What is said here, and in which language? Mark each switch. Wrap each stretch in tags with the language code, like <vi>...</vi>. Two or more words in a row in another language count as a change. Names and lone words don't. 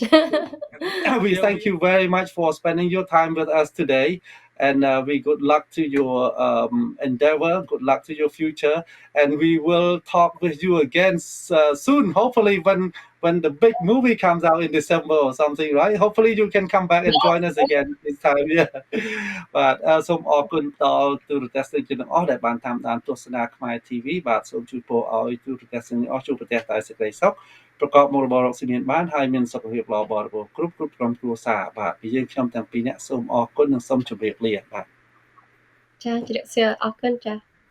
<en>We thank you very much for spending your time with us today, and we good luck to your endeavor. Good luck to your future, and we will talk with you again soon. Hopefully, when the big movie comes out in December or something, right? Hopefully, you can come back and join us again this time. Yeah.</en> <km>But សូមអរគុណដល់ទូរទស្សនិកជនទាំងអស់ដែលបានតាមដានទស្សនាខ្មែរ TV បាទសូមជូនពរឲ្យទូរទស្សនិកជនទាំងអស់ជួបប្រទះតែសេចក្តីសុខ ប្រកបមុខរបររកស៊ីមានបានហើយមានសុខភាពល្អបរិបូរណ៍គ្រប់ក្រុមគ្រួសារបាទពីយើងខ្ញុំទាំងពីរនាក់សូមអរគុណនិងសូមជម្រាបលាបាទ</km> <ko>자, 드렸어요. Akon, 자.</ko>